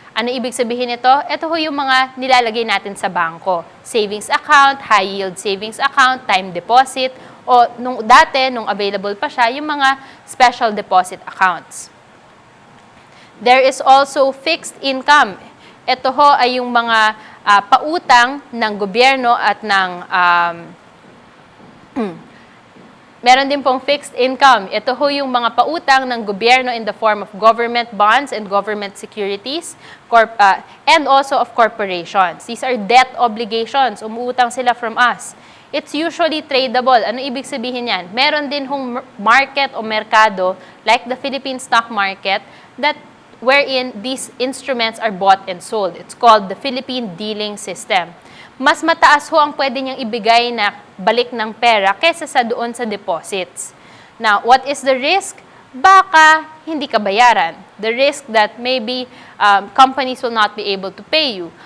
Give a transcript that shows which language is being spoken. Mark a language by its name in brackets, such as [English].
[Filipino] Ano ibig sabihin nito? Ito ho yung mga nilalagay natin sa bangko. [English] Savings account, high yield savings account, time deposit, o nung available pa siya, yung mga special deposit accounts. There is also fixed income. [Filipino] Ito ho ay yung mga pautang ng gobyerno at ng meron din pong fixed income. Ito ho yung mga pautang ng gobyerno [English] in the form of government bonds and government securities and also of corporations. These are debt obligations. [Filipino] Umuutang sila [English] from us. It's usually tradable. [Filipino] Ano ibig sabihin yan? Meron din hong market o merkado [English] like the Philippine stock market that wherein these instruments are bought and sold. It's called the Philippine Dealing System. [Filipino] Mas mataas ho ang pwede niyang ibigay na balik ng pera kaysa sa doon sa deposits. [English] Now, what is the risk? [Filipino] Baka hindi ka bayaran. [English] The risk that maybe companies will not be able to pay you.